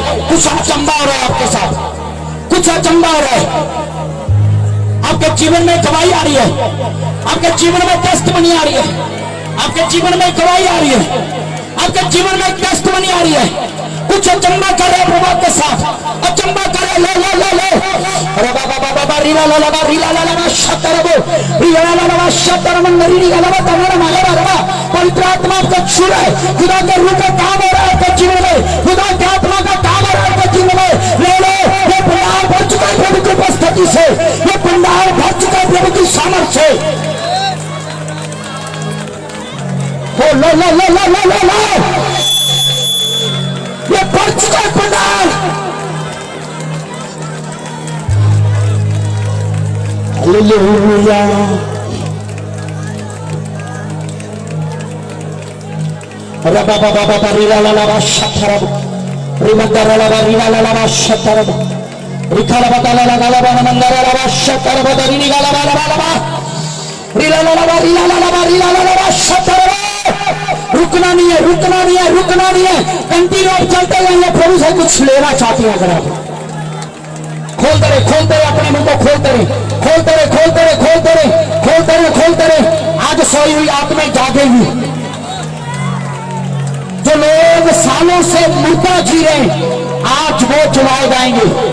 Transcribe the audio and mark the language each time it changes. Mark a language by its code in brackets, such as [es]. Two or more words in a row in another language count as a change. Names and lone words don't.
[hi] कुछ अचंबा हो रहा है आपके साथ, कुछ अचंबा हो रहा है। आपके जीवन में गवाही आ रही है, आपके जीवन में टेस्टमनी आ रही है, आपके जीवन में गवाही आ रही है, आपके जीवन में टेस्टमनी आ रही है। कुछ अचंबा कर रहे प्रभु के साथ, अचंबा करे। लो लो लो लो, अरे बाबा बाबा बाबा रीला ला ला रीला ला ला शतरबो रीला ला ला शतरमन रीला ला ला तमरा माला ला। पवित्र आत्मा आपको छू रहा है, खुदा के रूह का काम हो रहा है आपके जीवन में, खुदा की आत्मा का काम हो रहा है आपके जीवन में। ले लो, ये पंडाल भर चुका है प्रभु की उपस्थिति से, ये पंडाल भर चुका है प्रभु की सामर्थ से। हो लो लो लो लो लो लो लो, ये भर चुका है पंडाल। हालेलुया। रबा बाबा बाबा रीला ला ला शतरब रिमंदर ला ला रीला ला ला शतरब रिखला बता ला ला ला मंदर ला ला शतरब दरिनी ला ला ला ला रीला ला ला रीला ला ला रीला ला ला शतरब। रुकना नहीं है, रुकना नहीं है, रुकना नहीं है, कंटिन्यू आप चलते जाइए। प्रभु से कुछ लेना चाहते हैं अगर आप, खोलते रहे अपने मुंह को, खोलते रहे, खोलते रहे, खोलते रहे, खोलते रहे, खोलते रहे, खोलते रहे। आज सोई हुई आत्माएं जागेंगी। जो लोग सालों से मुर्दा जी रहे, आज वो जलाए जाएंगे।